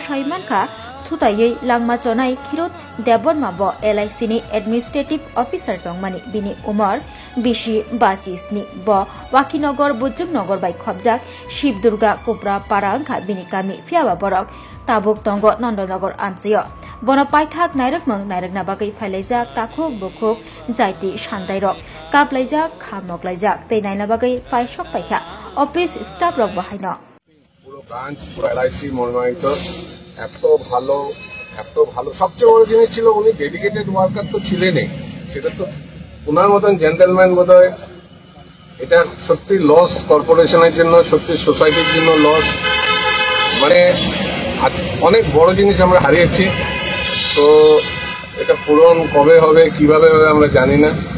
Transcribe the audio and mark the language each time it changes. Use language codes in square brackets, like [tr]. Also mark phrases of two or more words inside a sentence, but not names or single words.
[trp] Shaimanka Thutaye Langma Chonai Khirut Deborma Bo LIC [en] Administrative Officer [trp] Tongmani Bini Umar Bishi Bachisni Bo Wakinogor Bujumnogor by Khobjak Shiv Durga Kupra Parangka Bini Kami Fiawa Borok Tabuk Tongo Nondonogor Amchio Bono Paithak Nairakmang Nairagna Bagai Failajak Takuk Bukuk Jaiti Shandairok Kaplaijak Khamok Laijak Tenaina Bagai Faishok Paikha [en] Office Staff [trp] Rok Bahaino [bn] পুরো ব্রাঞ্চ পুরো LIC মনোনীত এত ভালো সবচেয়ে বড় জিনিস ছিল উনি [en] dedicated worker [bn] তো ছিলেনই সেটা তো ওনার মতন জেন্টলম্যান বোধহয় এটা সত্যি [en] loss corporation-er [bn] জন্য সত্যি সোসাইটির জন্য লস মানে আজ অনেক বড় জিনিস আমরা হারিয়েছি তো এটা পূরণ কবে হবে কিভাবে হবে আমরা জানি না